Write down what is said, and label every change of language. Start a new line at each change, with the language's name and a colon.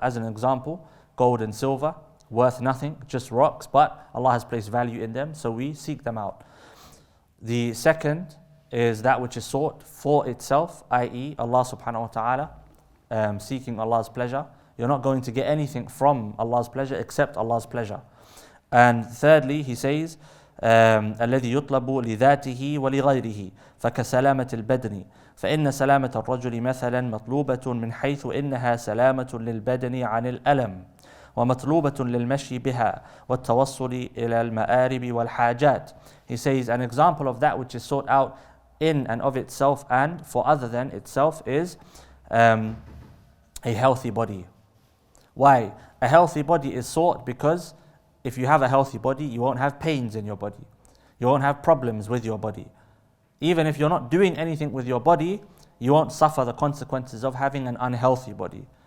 English: As an example, gold and silver, worth nothing, just rocks, but Allah has placed value in them, so we seek them out. The second is that which is sought for itself, i.e. Allah subhanahu wa ta'ala, seeking Allah's pleasure. You're not going to get anything from Allah's pleasure except Allah's pleasure. And thirdly, he says,
Arabic: الذي يطلب لذاته ولغيره فكسلامة البدن فإن سلامة الرجل مثلا مطلوبة من حيث إنها سلامة للبدن عن الألم ومطلوبة للمشي بها والتوصل إلى المآرب والحاجات.
English: He says an example of that which is sought out in and of itself and for other than itself is a healthy body. Why? A healthy body is sought because if you have a healthy body, you won't have pains in your body. You won't have problems with your body. Even if you're not doing anything with your body, you won't suffer the consequences of having an unhealthy body.